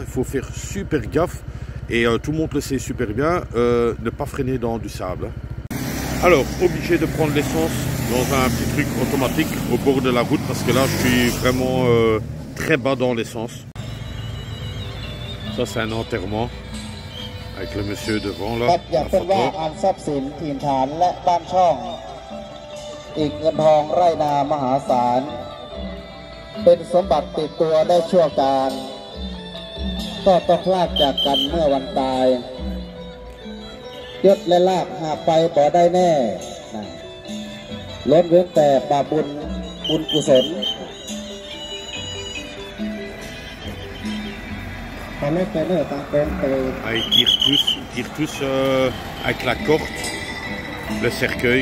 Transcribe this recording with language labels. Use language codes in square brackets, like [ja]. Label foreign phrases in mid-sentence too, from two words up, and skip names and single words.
[fr] Il faut faire super gaffe. Et tout le monde le sait super bien, ne pas freiner dans du sable. Alors, obligé de prendre l'essence dans un petit truc automatique au bord de la route parce que là je suis vraiment très bas dans l'essence. Ça c'est un enterrement. Avec le monsieur devant là, [th] อยากเป็นว่าอันทรัพย์สินถิ่นฐานและบ้านช่องอีกเงินทองไร่นามหาศาลเป็นสมบัติติดตัวได้ชั่วการก็ต้องพลาดจากกันเมื่อวันตายยศและลาภหาไปบ่ได้แน่ล้นเว้นแต่บาปบุญกุศล [fr] Ils tirent tous avec la corde, le cercueil.